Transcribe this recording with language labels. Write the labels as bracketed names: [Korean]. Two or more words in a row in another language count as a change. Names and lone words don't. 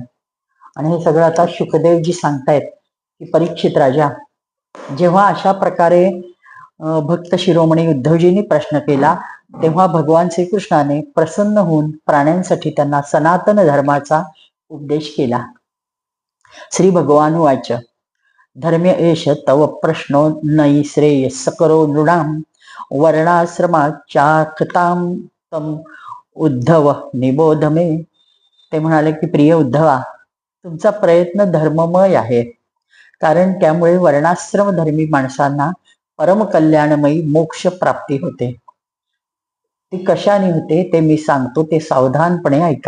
[Marathi] आणि हे सगळं आता शुकदेवजी सांगतायत की परीक्षित राजा, जेव्हा अशा प्रकारे भक्त शिरोमणी उद्धवजींनी प्रश्न केला तेव्हा भगवान श्रीकृष्णाने प्रसन्न होऊन प्राण्यांसाठी त्यांना सनातन धर्माचा उपदेश केला. [Sanskrit] श्री भगवान वाच धर्म्य एष तव प्रश्नो नई श्रेयस करो नृणाम वर्णाश्रमाचाखतां तम उद्धव निबोध मे. [Marathi] ते म्हणाले की प्रिय उद्धवा, तुमचा प्रयत्न धर्ममय आहे, कारण त्यामुळे वर्णाश्रम धर्मी माणसांना परमकल्याणमयी मोक्ष प्राप्ती होते. ती कशाने होते ते मी सांगतो, ते सावधानपणे ऐका.